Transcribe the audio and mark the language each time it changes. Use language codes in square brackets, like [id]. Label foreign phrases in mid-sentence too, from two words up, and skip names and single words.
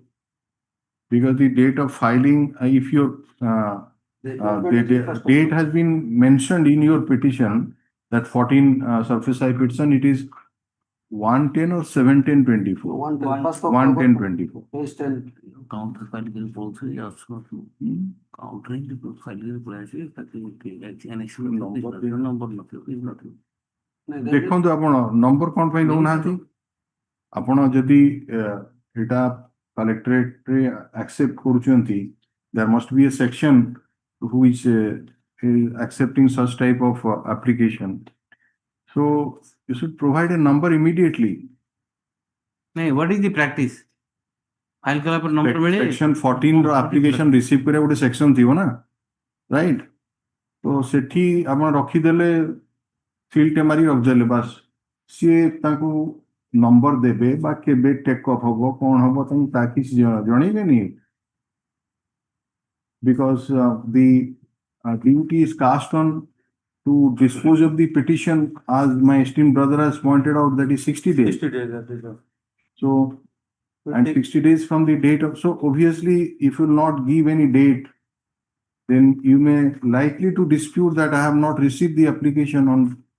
[en] Because the date of filing, if your the date has been mentioned in your petition, that 14 SARFAESI petition, it is 110 or 710/24. 110/24. Page 10. Counter filing also countering the filing [or] ଦେଖନ୍ତୁ ଆପଣ ନମ୍ବର କ'ଣ ପାଇଁ ଦଉନାହାନ୍ତି? ଆପଣ ଯଦି ଏଇଟା କଲେକ୍ଟରେଟରେ ଆକ୍ସେପ୍ଟ କରୁଛନ୍ତି, [en] there must be a section who is accepting such type of application. So you should provide a number immediately. What is the practice? [or] File kala par number mile. Section 14 ର [en] application receive [or] କରିବା ଗୋଟେ section ଥିବ ନା, right? ତ ସେଠି ଆପଣ ରଖିଦେଲେ ଫିଲ୍ଡ ମାରି ରଖିଦେଲେ ବାସ୍, ସିଏ ତାଙ୍କୁ ନମ୍ବର ଦେବେ ବା କେବେ [en] take off [or] ହବ କ'ଣ ହବ ତାଙ୍କୁ ତା କିଛି ଜଣେଇବେନି, [en] because the duty is cast on to dispose of the petition, as my esteemed brother has pointed out, that is 60 days. 60 days, that is all. So, and 60 days from the date of, so obviously, if you will not give any date, then you may likely to dispute that I have not received the application on.